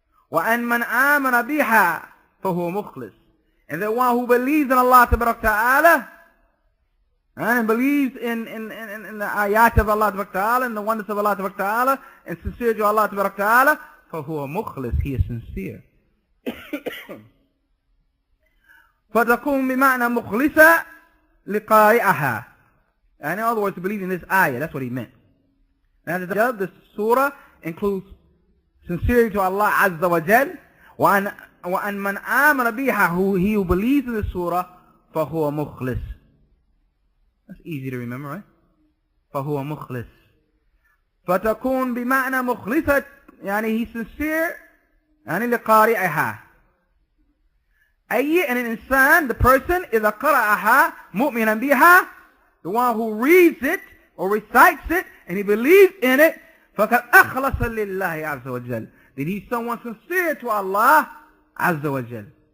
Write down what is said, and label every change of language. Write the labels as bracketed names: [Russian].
[Arabic] وأن من آمن بها فهو مخلص, [English] and the one who believes in Allah Ta'ala and believes in the ayat of Allah Ta'ala and the oneness of Allah Ta'ala and sincere to Allah Ta'ala, [Arabic] فهو مخلص, [English] he is sincere. [Arabic] فتكون بمعنى مخلصة لقارئها. [English] And in other words, to believe in this ayah, that's what he meant. Now this surah includes sincerity to Allah Azza wa Jal, [Arabic] وأن من آمن بها, [English] who believes in the surah, [Arabic] فهو مخلص. [English] That's easy to remember, right? [Arabic] فهو مخلص. فتكون بمعنى مخلصة, يعني [English] he's sincere, [Arabic] يعني لقارئها. أي أن الإنسان, [English] the person, [Arabic] إذا قرأها مؤمنا بها, [English] the one who reads it or recites it and he believes in it, [Arabic] فقد أخلص لله عز وجل, [English] then he's someone sincere to Allah عز وجل.